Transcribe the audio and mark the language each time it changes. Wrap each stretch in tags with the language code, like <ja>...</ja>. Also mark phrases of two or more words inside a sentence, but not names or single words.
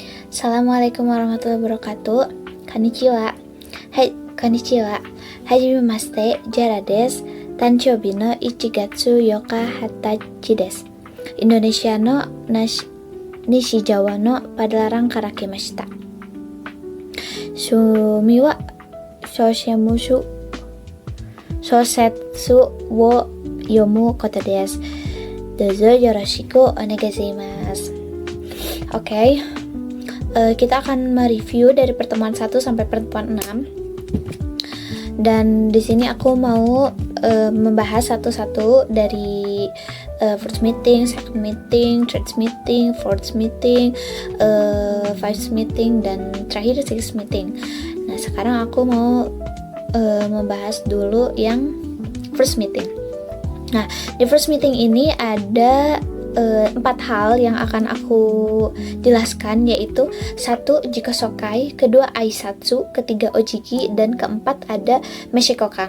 <ar>السلام عليكم ورحمة الله وبركاته.</ar> <ja>こんにちは。はい、こんにちは。はじめまして、ジャラです. 誕生日の 1月4日20日です。インドネシアの西ジャワのパドランから来ました。趣味は小説を読むことです。どうぞよろしくお願いします。</ja> <id>Oke, kita akan mereview dari pertemuan 1 sampai pertemuan 6. Dan di sini aku mau membahas satu-satu dari</id> <en>first meeting, second meeting, third meeting, fourth meeting, fifth meeting,</en> <id>dan terakhir</id> <en>sixth meeting.</en> <id>Nah, sekarang aku mau membahas dulu yang</id> <en>first meeting.</en> <id>Nah, di</id> <en>first meeting</en> <id>ini ada 4 hal yang akan aku jelaskan, yaitu 1. Jikosokai, kedua Aisatsu, ketiga Ojiki, dan keempat ada Meshikokan.</id>